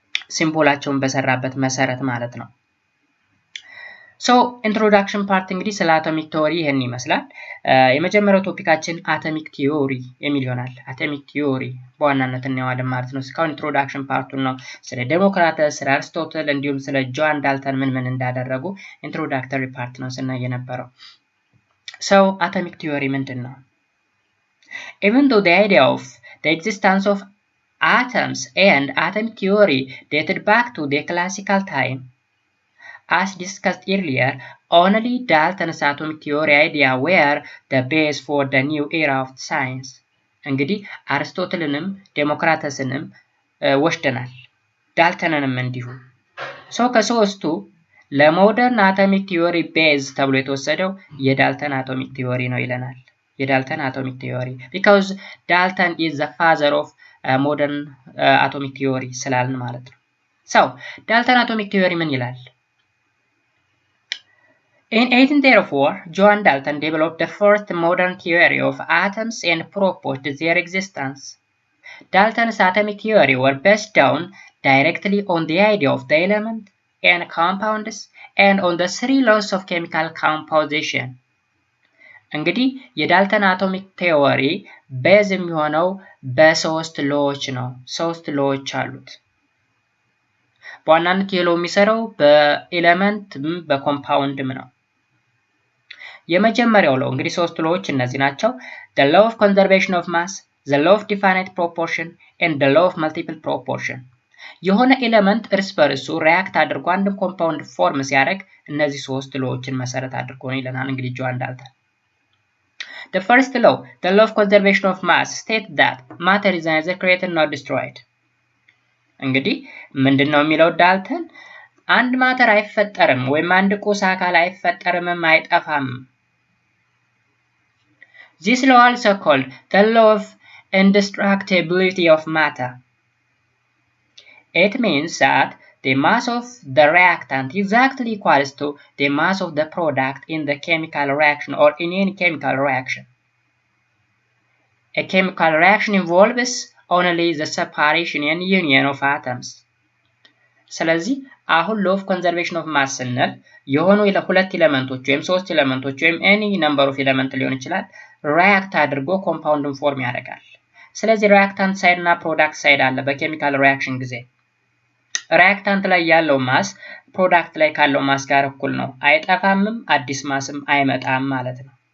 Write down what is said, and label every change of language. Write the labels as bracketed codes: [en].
[am] ሲምቦላቸውን በሰራበት መሰረት ማለት ነው። ሶ ኢንትሮዳክሽን ፓርት እንግዲህ ስለ አቶሚክ ቲዮሪ ይሄን ይመስላል። የመጀመሪያው ቶፒካችን አቶሚክ ቲዮሪ የሚል ይሆናል። አቶሚክ ቲዮሪ በዋናነት እናየዋለን ማለት ነው። እስካሁን ኢንትሮዳክሽን ፓርቱን ነው ስለ ዴሞክራተስ፣ ስለ አርስቶትል እንዲሁም ስለ ጆን ዳልተን ምን እንዳደረጉ ኢንትሮዳክተሪ ፓርት ነው ስናይ የነበረው። ሶ አቶሚክ ቲዮሪ ምንድን ነው? [en] Even though the idea of the existence of atoms and atomic theory dated back to the classical time, as discussed earlier, only Dalton's atomic theory idea were the base for the new era of science. [am] እንግዲህ አርስቶትልንም ዴሞክራተስንም ወስደናል፣ ዳልተንንም እንዲሁ። ሰው ከሶስቱ ለሞደርን አቶሚክ ቲዮሪ ቤዝ ተብሎ የተወሰደው የዳልተን አቶሚክ ቲዮሪ ነው ይለናል። የዳልተን አቶሚክ ቲዮሪ [en] because Dalton is the father of modern atomic theory [am] ስላልን ማለት ነው። ሰው ዳልተን አቶሚክ ቲዮሪ ምን ይላል? [en] In 1834, John Dalton developed the first modern theory of atoms and proposed their existence. Dalton's atomic theory were based down directly on the idea of the element and compounds and on the three laws of chemical composition. [am] እንግዲህ የዳልተን አቶሚክ ቲዮሪ ቤዝ የሚሆነው በሶስት ሎዎች ነው። ሶስት ሎዎች አሉት። በዋናነት የሎው የሚሰራው በኤሌመንትም በኮምፓውንድም ነው። የመጀመሪያው ለው እንግዲህ ሶስት ሎዎች እነዚህ ናቸው። [en] the law of conservation of mass, the law of definite proportion and the law of multiple proportion. [am] የሆነ ኤሌመንት እርስ በርሱ ሪያክት አድርጎ አንድ ኮምፓውንድ ፎርም ሲያደርግ እነዚህ ሶስት ሎዎችን መሰረት አድርጎ ነው ይለናል እንግዲህ ጆን ዳልተን። [en] The first law, the law of conservation of mass, states that matter is neither created nor destroyed. [am] እንግዲህ ምንድነው የሚለው ዳልተን? አንድ ማተር አይፈጠርም ወይም አንድ ቁስ አካል አይፈጠርም አይጠፋም። [en] This law also called the law of indestructibility of matter. It means that the mass of the reactant exactly equals to the mass of the product in the chemical reaction or in any chemical reaction. A chemical reaction involves only the separation and union of atoms. [am] ስለዚህ አሁን law of conservation of mass ስንል የሆኑ ሁለት ኤሌመንቶች ወይም ሶስት ኤሌመንቶች ወይም [en] any number of element [am] ሊሆን ይችላል ሪያክት አድርጎ ኮምፓውንድን ፎርም ያደርጋል። ስለዚህ ሪያክታንት ሳይድ እና ፕሮዳክት ሳይድ አለ። በኬሚካል ሪያክሽን ጊዜ ሪያክታንት ላይ ያለው ማስ ፕሮዳክት ላይ ካለው ማስ ጋር እኩል ነው። አይጠፋምም፣ አዲስ ማስም አይመጣም ማለት ነው።